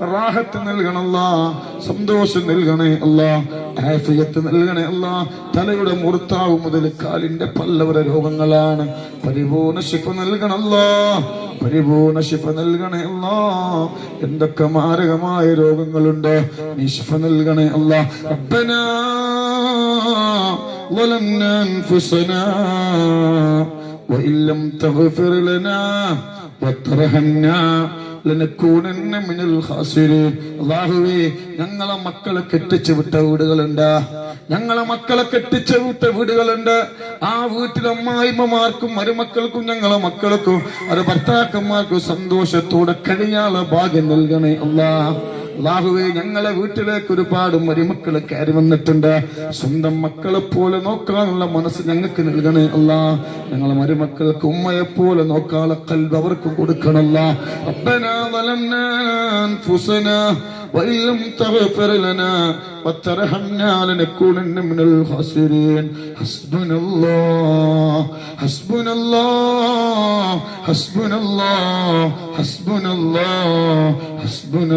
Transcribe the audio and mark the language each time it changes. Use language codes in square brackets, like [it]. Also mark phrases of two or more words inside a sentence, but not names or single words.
[ml] റാഹത്ത് നൽകണല്ല, സന്തോഷം നൽകണേ അല്ലാ, ആഫിയത്ത് നൽകണേ അല്ലാ. തലയുടെ മുർത്താവ് മുതൽ കാലിന്റെ പല്ലവരെ രോഗങ്ങളാണ്, പരിപൂർണ ശിഫ നൽകണല്ലാ, പരിപൂർണ ശിഫ നൽകണേ അല്ലാ. എന്തൊക്കെ മാരകമായ രോഗങ്ങളുണ്ട്, നീ ശിഫ നൽകണേ അല്ലാ. [ar] റബ്ബനാ ظلمنا أنفسنا وإن لم تغفر لنا وترحمنا لنكونن من الخاسرين. [ml] അല്ലാഹുവേ, ഞങ്ങളെ മക്കളെ കെട്ടിച്ചു വിട്ട വീടുകളുണ്ട്, ഞങ്ങളെ മക്കളെ കെട്ടിച്ചു വിട്ട വീടുകളുണ്ട്. ആ വീട്ടിലെ അമ്മായിമ്മമാർക്കും മരുമക്കൾക്കും ഞങ്ങളെ മക്കൾക്കും അത് ഭർത്താക്കന്മാർക്കും സന്തോഷത്തോടെ കഴിയാനുള്ള ഭാഗ്യം നൽകണേ അല്ലാ. അല്ലാഹുവേ, ഞങ്ങളെ വീട്ടിലേക്ക് ഒരുപാട് മരുമക്കള് കയറി വന്നിട്ടുണ്ട്, സ്വന്തം മക്കളെ പോലെ നോക്കാനുള്ള മനസ്സ് ഞങ്ങൾക്ക് നൽകണേ അല്ലാ. ഞങ്ങളെ മരുമക്കൾക്ക് ഉമ്മയെ പോലെ നോക്കാനുള്ള ഖൽബ് അവർക്ക് കൊടുക്കണല്ല. [ar] റബ്ബനാ ظلمنا أنفسنا وإن لم تغفر لنا وترحمنا لنكونن من الخاسرين. حسبنا الله حسبنا الله حسبنا الله حسبنا الله حسبنا